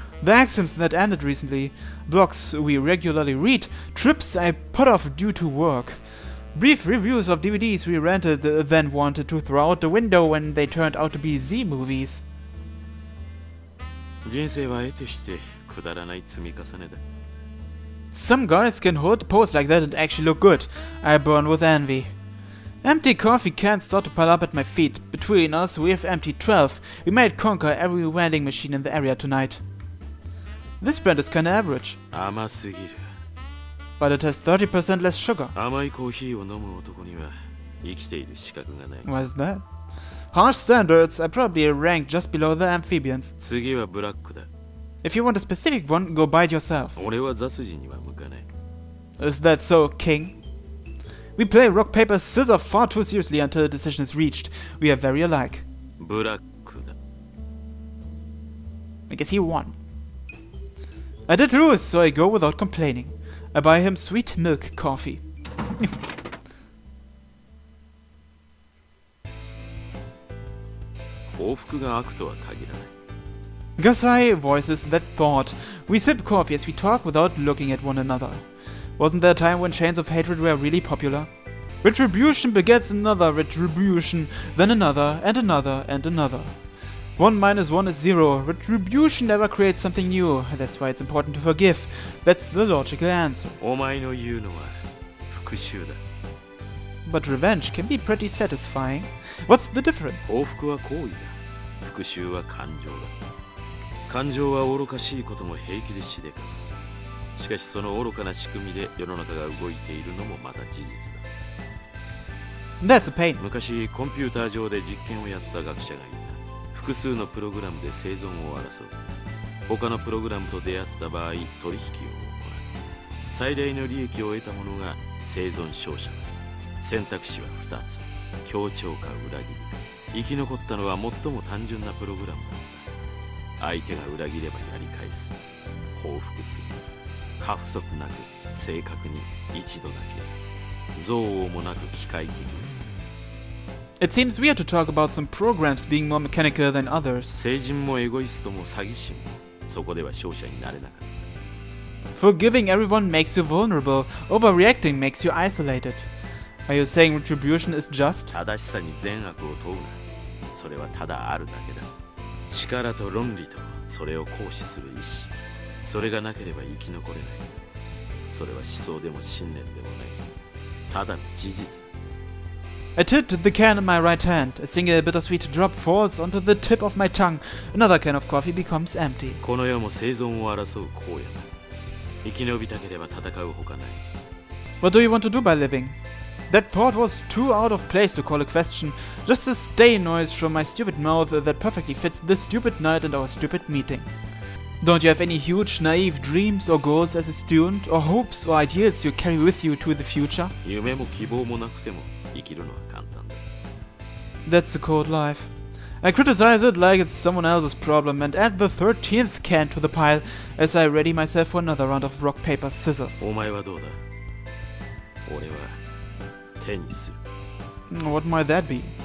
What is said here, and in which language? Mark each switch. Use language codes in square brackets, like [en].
[en] the axioms that ended recently, blogs we regularly read, trips I put off due to work, brief reviews of DVDs we rented then wanted to throw out the window when they turned out to be Z movies. [ja] 人生は得てしてくだらない積み重ねだ [en] Some guys can hold a pose like that and actually look good. I burn with envy. Empty coffee cans start to pile up at my feet. Between us, we have emptied 12. We might conquer every vending machine in the area tonight. This brand is kinda average, [ja] 甘すぎる [en] but it has 30% less sugar. [ja] 甘いコーヒーを飲む男には生きている資格がない [en] Why is that? Harsh standards, I probably rank just below the amphibians. [ja] 次はブラックだ [en] If you want a specific one, go buy it yourself. [ja] 俺は雑事には向かない [en] Is that so, King? We play rock, paper, scissors far too seriously until a decision is reached. We are very alike. [ja] ブラックだ [en] I guess he won. I did lose, so I go without complaining. I buy him sweet milk coffee. [ja] 報復が悪とは限らない [en] Gasai voices that thought. We sip coffee as we talk without looking at one another. Wasn't there a time when chains of hatred were really popular? Retribution begets another retribution, then another, and another, and another. 1 minus 1 is 0. Retribution never creates something new. That's why it's important to forgive. That's the logical answer. [ja] お前の言うのは復讐だ [en] But revenge can be pretty satisfying. What's the difference? [ja] 報復は行為だ復讐は感情だ感情は愚かしいことも平気でしでかすしかしその愚かな仕組みで世の中が動いているのもまた事実だ [en] That's a pain. [ja] 昔コンピューター上で実験をやった学者がいた複数のプログラムで生存を争う他のプログラムと出会った場合取引を行う最大の利益を得た者が生存勝者だ選択肢は2つ協調か裏切り生き残ったのは最も単純なプログラムだった相手が裏切ればやり返す報復する過不足なく正確に一度だけ憎悪もなく機械的に [en] It seems weird to talk about some programs being more mechanical than others. [ja] 成人もエゴイストも詐欺師もそこでは勝者になれなかった [en] Forgiving everyone makes you vulnerable. Overreacting makes you isolated. Are you saying retribution is just? [ja] 正しさに善悪を問うなそれはただあるだけだ力と論理とそれを行使する意志それがなければ生き残れないそれは思想でも信念でもないただの事実 [en] I tipped the can in my right hand. A single bittersweet drop falls onto the tip of my tongue. Another can of coffee becomes empty. [ja] この世も生存を争う荒野だ。生き延びたければ戦うほかない。 [en] What do you want to do by living? That thought was too out of place to call a question. Just a stay noise from my stupid mouth that perfectly fits this stupid night and our stupid meeting. Don't you have any huge, naive dreams or goals as a student, or hopes or ideals you carry with you to the future? [ja] 夢も希望もなくても生きるのは簡単だ。 [en] That's the cold life. I criticize it like it's someone else's problem and add the 13th can to the pile as I ready myself for another round of rock, paper, scissors. [ja] お前はどうだ？俺は手にする。 [en] What might that be?